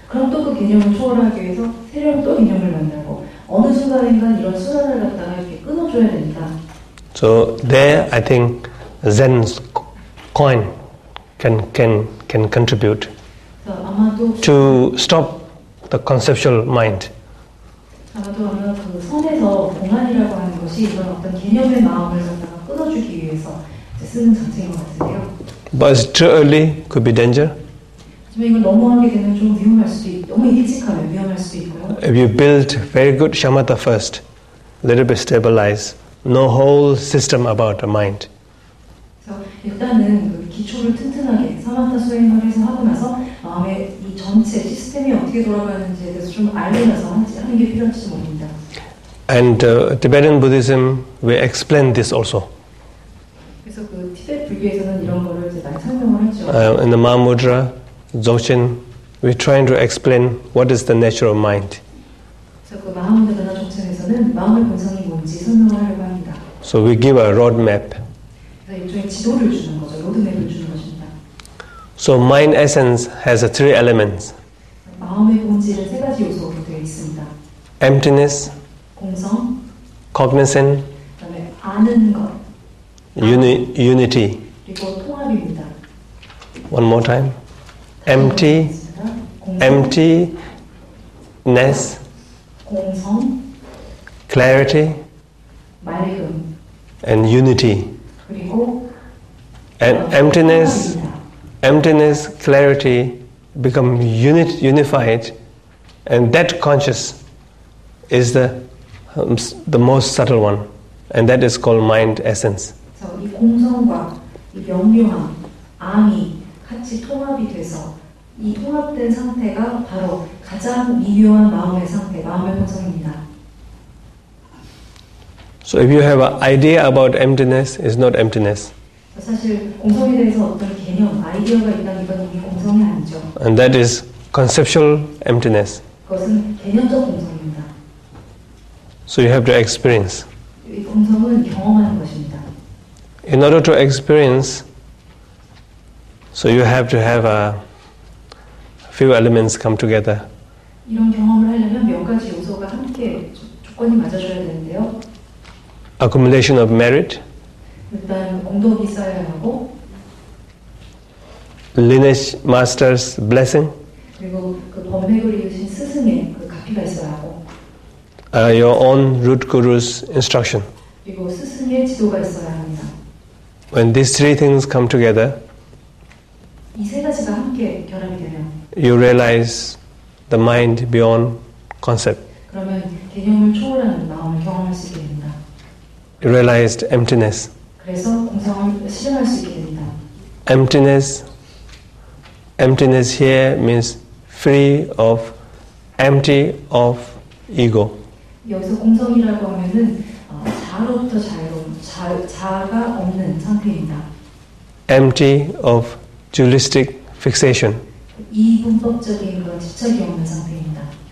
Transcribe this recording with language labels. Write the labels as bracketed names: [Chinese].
[Korean] 또 개념을 초월하기 위해서 새로운 또 개념을 만들고 어느 순간인가 이런 순환을 갖다가 이렇게 끊어줘야 된다. [English] So there, I think Zen's coin can contribute [Korean] 아마도 [English] to stop the conceptual mind. [Korean] 아마도 아마 그 선에서 공안이라고 하는 것이 이런 어떤 개념의 마음을 갖다가 끊어주기 위해서 쓰는 장치인 것 같은데요. [English] But it's too early, could be danger. [Korean] 하지만 이걸 너무 하게 되면 좀 위험할 수도 있고 너무 일찍 하면 위험할 수도 있고요. [English] If you build very good shamatha first, little bit stabilize, no whole system about the mind. [Korean] 그래서 일단은 그 기초를 튼튼하게 사마타 수행을 해서 하고 나서 마음의 이 전체 시스템이 어떻게 돌아가는지에 대해서 좀 알고 나서 하는 게 필요할지 모릅니다. [English] And Tibetan Buddhism, we explain this also. [Korean] 그래서 그 티베트 불교에서는 이런 거를 이제 많이 설명을 하죠. [English] In the Mahamuddra, Dzogchen, we're trying to explain what is the nature of mind. [Korean] 그래서 그 마하무드라나 족천에서는 마음의 본성이 뭔지 설명을 하려고 합니다. [English] So we give a roadmap. [Korean] 그래서 일종의 지도를 주는 거죠. 로드맵을 주는 것입니다. [English] So mind essence has three elements. [Korean] 마음의 본질은 세 가지 요소로 되어 있습니다. [English] Emptiness, [Korean] 공성, [English] cognizant, [Korean] 그다음에 아는 것, [English] unity. [Korean] 그리고 통합입니다. [English] One more time. Empty, emptiness, [Korean] 공성, [English] clarity, [Korean] 맑음, [English] and unity. [Korean] 그리고 [English] And emptiness, clarity become unified, and that conscious is the most subtle one, and that is called mind essence. [Korean] 그래서 이 공성과 이 명료함, 암이 같이 통합이 돼서 이 통합된 상태가 바로 가장 미묘한 마음의 상태, 마음의 본성입니다. [English] So if you have an idea about emptiness, it's not emptiness. [Korean] 사실 공성에 대해서 어떤 개념, 아이디어가 있다는 이건 이미 공성이 아니죠. [English] And that is conceptual emptiness. [Korean] 그것은 개념적 공성입니다. [English] So you have to experience. [Korean] 이 공성은 경험하는 것입니다. [English] In order to experience, so you have to have a few elements come together. [Korean] 이런 경험을 하려면 몇 가지 요소가 함께 조건이 맞아줘야 되는데요. [English] Accumulation of merit, [Korean] 일단 공덕이 쌓여야 하고, [English] lineage master's blessing, [Korean] 그리고 그 법맥을 이으신 스승의 그 가피가 있어야 하고, [English] your own root guru's instruction. [Korean] 그리고 스승의 지도가 있어야 합니다. [English] When these three things come together, [Korean] 이 세 가지가 함께 결합이 되면 [English] you realize the mind beyond concept. [Korean] 그러면 개념을 초월하는 마음을 경험할 수 있게 됩니다. [English] You realized emptiness. [Korean] 그래서 공성을 실현할 수 있게 됩니다. [English] Emptiness here means free of, empty of ego. [Korean] 여기서 공성이라고 하면은 자아로부터 자유로운, 자아가 없는 상태입니다. [English] Empty of dualistic fixation. [Korean] 이분법적인 그런 집착이 없는 상태입니다.